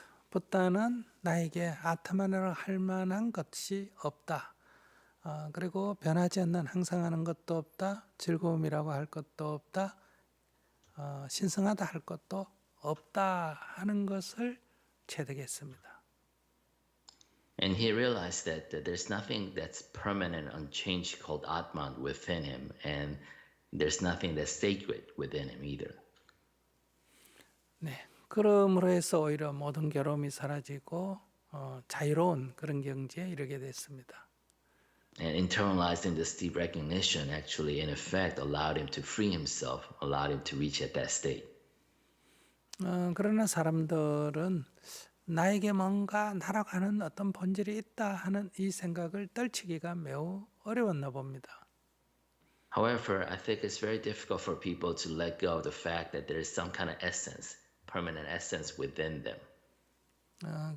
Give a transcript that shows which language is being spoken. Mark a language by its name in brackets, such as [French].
[Korean] 붓다는 나에게 아트만이라고 할 만한 것이 없다. 그리고 변하지 않는 항상 하는 것도 없다. 즐거움이라고 할 것도 없다. 신성하다 할 것도 없다 하는 것을 체득했습니다. [English] And he realized that there's nothing that's permanent, unchanged called Atman within him, and there's nothing that's sacred within him either. [Korean] 네, 그러므로 해서 오히려 모든 괴로움이 사라지고 자유로운 그런 경지에 이르게 됐습니다. [English] And internalizing this deep recognition actually, in effect, allowed him to free himself, allowed him to reach at that state. [Korean] 그러나 사람들은 나에게 뭔가 날아가는 어떤 본질이 있다 하는 이 생각을 떨치기가 매우 어려웠나 봅니다. [English] However, I think it's very difficult for people to let go of the fact that there is some kind of essence, permanent essence within them.